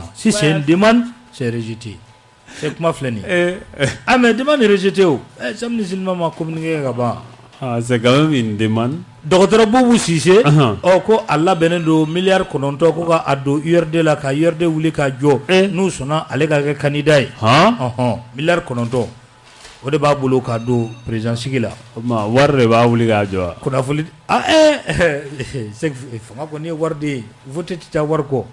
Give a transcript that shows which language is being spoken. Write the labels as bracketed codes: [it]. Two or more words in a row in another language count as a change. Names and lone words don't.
[fr] Si c'est une demande, c'est rejeté. [bm] C'est kuma filɛ nin ye. [fr] Mais demande est rejetée o. [bm] Samedi Silma ma communiqué ka ban. [fr] C'est quand même une demande. [bm] Dɔgɔtɔrɔ Bubu Sise ko a labɛnnen don miliyari 9 ko ka a don URD la ka URD wuli ka jɔ n'u sɔnna ale ka kɛ candidat ye. Miliyari 9 o de b'a bolo ka don président sigi la. Wari de b'a wuli k'a jɔ. Kunnafoni fanga kɔni ye wari de ye vote tɛ taa wari kɔ.